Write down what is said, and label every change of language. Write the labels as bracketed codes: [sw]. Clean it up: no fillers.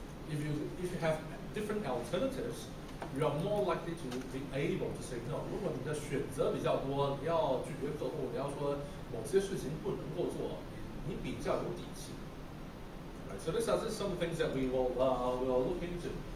[en] If you have different alternatives, you are more likely to be able to say no. [zh] 如果你的选择比较多，你要拒绝客户，你要说某些事情不能够做，你比较有底气。 [en] Right, so these are some of the things that we will look into.